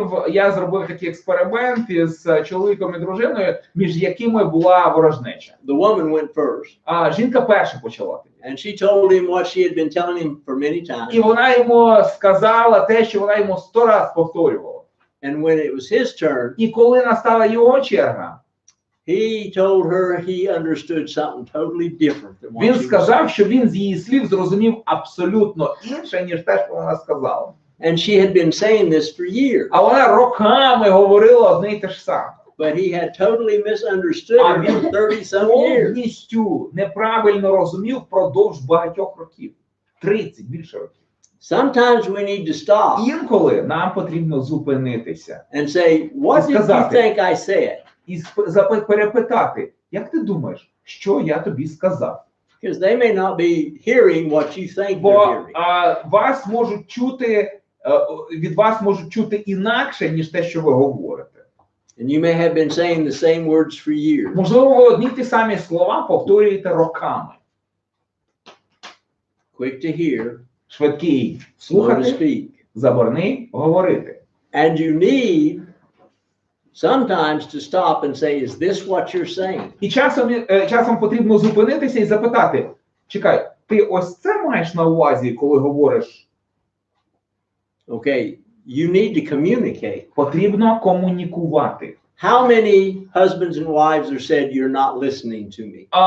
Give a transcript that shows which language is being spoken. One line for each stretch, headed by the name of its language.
Ukrainian: Я зробив такий експеримент із чоловіком і дружиною, між якими була ворожнеча.
English: The woman went first,
Ukrainian: А жінка перша почала.
English: and she told him what she had been telling him for many
Ukrainian: І
English: times.
Ukrainian: вона йому сказала те, що вона йому 100 раз повторювала.
English: And when it was his turn,
Ukrainian: І коли настала його черга,
English: he told her he understood something totally different than what
Ukrainian: він
English: she was
Ukrainian: сказав,
English: saying.
Ukrainian: що він з її слів зрозумів абсолютно інше, ніж те, що вона сказала.
English: And she had been saying this for years,
Ukrainian: А вона роками говорила одне й те ж саме.
English: but he had totally misunderstood her for 30-some years.
Ukrainian: Повністю неправильно розумів впродовж багатьох років. 30, більше років.
English: Sometimes we need to stop
Ukrainian: Інколи нам потрібно зупинитися
English: and say, what did you think I said?
Ukrainian: і перепитати, як ти думаєш, що я тобі сказав?
English: Because they may not be hearing what you think they're
Ukrainian: Бо
English: hearing.
Ukrainian: вас можуть чути, від вас можуть чути інакше, ніж те, що ви говорите.
English: And you may have been saying the same words for years.
Ukrainian: Можливо, ви одні й ті самі слова повторюєте роками.
English: Quick to hear,
Ukrainian: Швидкий
English: slow to
Ukrainian: слухати,
English: speak.
Ukrainian: заборний говорити.
English: And you need sometimes to stop and say, is this what you're saying?
Ukrainian: І часом потрібно зупинитися і запитати, чекай, ти ось це маєш на увазі, коли говориш?
English: Okay, you need to communicate.
Ukrainian: Потрібно комунікувати.
English: How many husbands and wives are said, you're not listening to me?